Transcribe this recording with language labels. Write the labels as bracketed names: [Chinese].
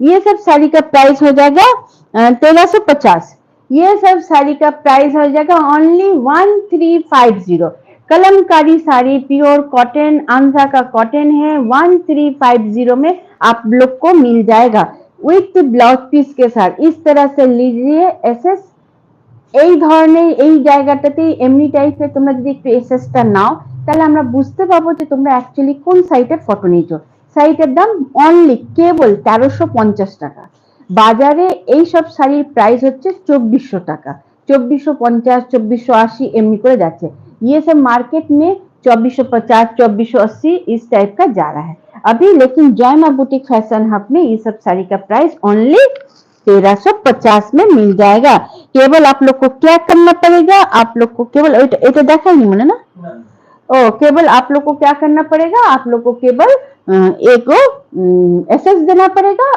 [Hindi] ये सब साड़ी का प्राइस हो जाएगा 1350। ये सब साड़ी का प्राइस हो जाएगा only 1350। Kalamkari sari pure cotton, Andhra का कॉटन है, 1350 में आप लोग को मिल जाएगा विथ ब्लाउज पीस के साथ। इस तरह से लीजिए एसएस। [Bangla] এই ধরনের এই জায়গাটাতে এমনি টাইপের তোমরা যদি একটু এসএসটা নাও, তাহলে আমরা বুঝতে পারবো যে তোমরা অ্যাকচুয়ালি কোন সাইটের ফটো নিয়েছো। সাইটের দাম অনলি কেবল 1350 টাকা। বাজারে এই সব শাড়ির প্রাইস হচ্ছে 2400 টাকা, 2450, 2480 एमनी করে যাচ্ছে। [Hindi] ये सब मार्केट में 2450, 2480 इस टाइप का जा रहा है अभी। लेकिन जय मां बुटीक फैशन हब में ये सब साड़ी का प्राइस ओनली 1350 में मिल जाएगा। केवल आप लोग को क्या करना पड़ेगा, आप लोग को केवल [Bangla] এটা দেখাইনি মনে না, [Hindi] केवल आप लोग को क्या करना पड़ेगा, आप लोग को केवल एक एसएस देना पड़ेगा।